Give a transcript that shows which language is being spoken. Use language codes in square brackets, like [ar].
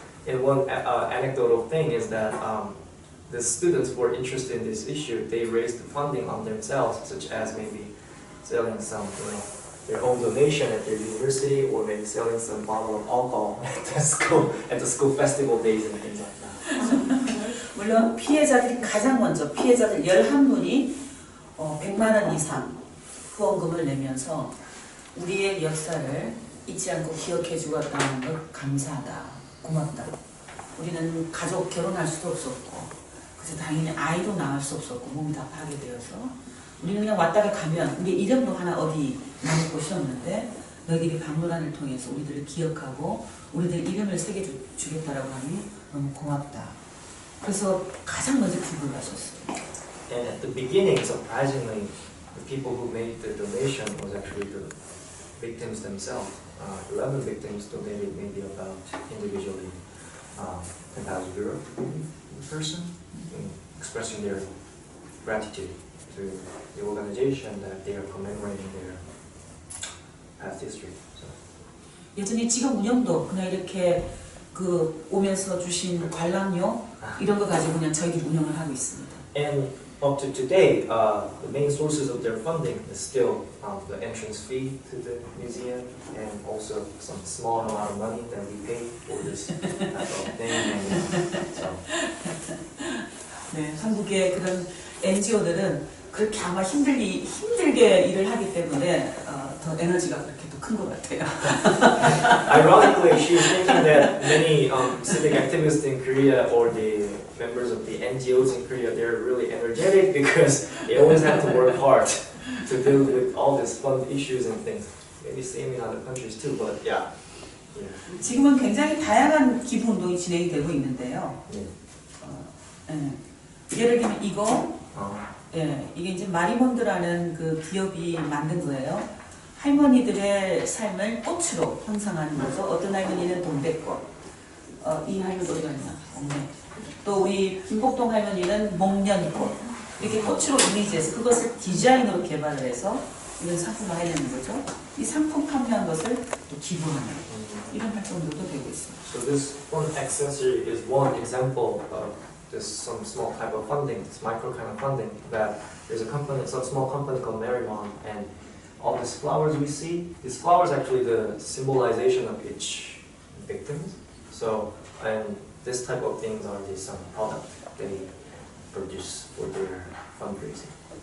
[en] And one anecdotal thing is that the students who were interested in this issue, they raised the funding on themselves, such as maybe selling some, their own donation at their university, or maybe selling some bottle of alcohol at the school festival days and things like that. [ko] 물론 피해자들이 가장 먼저 피해자들 11분이 100만 원 이상 후원금을 내면서 우리의 역사를 잊지 않고 기억해 주었다는 것 감사하다, 고맙다. 우리는 가족 결혼할 수도 없었고 그래서 당연히 아이도 낳을 수 없었고 몸이 다 파괴되어서 우리는 그냥 왔다가 가면 우리 이름도 하나 어디 남을 곳이 없는데 너희들이 박물관을 통해서 우리들을 기억하고 우리들 이름을 새겨주겠다라고 하니 너무 고맙다. 그래서 가장 먼저 기부를 하셨어요. [en] And at the beginning, surprisingly, the people who made the donation was actually the victims themselves. 11 victims donated maybe about individually 10,000 euro per person, expressing their gratitude to the organization that they are commemorating their past history. So. [ko] 여전히 지금 운영도 그냥 이렇게 그 오면서 주신 관람료 이런 거 가지고 그냥 저희들이 운영을 하고 있습니다. [en] And up to today, the main sources of their funding is still the entrance fee to the museum and also some small amount of money that we pay for this type of thing. And so. [ko] 네, 한국의 그런 NGO들은 그렇게 아마 힘들게 일을 하기 때문에 더 에너지가 그렇게 더 큰 것 같아요. [en] Ironically, she's thinking that many civic activists in Korea or the members of the NGOs in Korea, they're really energetic because they always have to work hard to deal with all these fun issues and things. Maybe same in other countries too, but yeah. [ko] 지금은 굉장히 다양한 기부 운동이 진행이 되고 있는데요. 예를 들면 이거, 이게 이제 마리몬드라는 그 기업이 만든 거예요. 할머니들의 삶을 꽃으로 형상하는 거죠. 어떤 할머니는 동백꽃, 이 할머니 어디 갔나? 없네. 또 우리 김복동 할머니는 목련꽃. 이렇게 꽃으로 이미지해서 그것을 디자인으로 개발을 해서 이런 상품을 하려는 거죠. 이 상품 판매한 것을 또 기부하는 이런 활동들도 되고 있습니다. [en] So this fun accessory is one example of this some small type of funding, this micro kind of funding that there's a company, some small company called Marymount, and all these flowers we see, these flowers actually the symbolization of each victim. So and this type of things are the some product they produce for their fundraising.